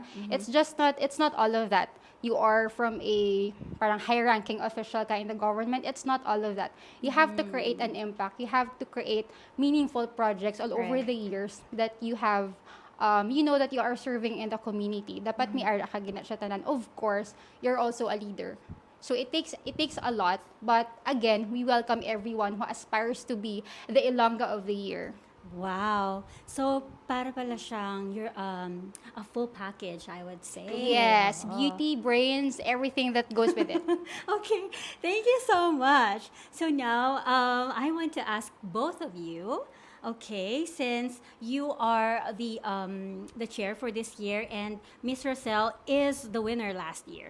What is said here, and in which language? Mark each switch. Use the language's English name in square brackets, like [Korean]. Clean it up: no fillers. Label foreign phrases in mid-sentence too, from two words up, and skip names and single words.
[English] It's not all of that. You are from a parang high-ranking official ka in the government. It's not all of that. You have to create an impact. You have to create meaningful projects all over Right. the years that you have you know that you are serving in the community. [Hiligaynon] Dapat mi ara ka gina siya tanan. [English] Of course, you're also a leader. So it takes a lot, but again, we welcome everyone who aspires to be the Ilongga of the year. Wow. So, [Filipino] para pala siyang [English] a full package, I would say. Yes, [Hiligaynon] Oo. [English] beauty, brains, everything that goes with it. Okay, thank you so much. So now, I want to ask both of you. Okay, since you are the chair for this year and Miss Roselle is the winner last year.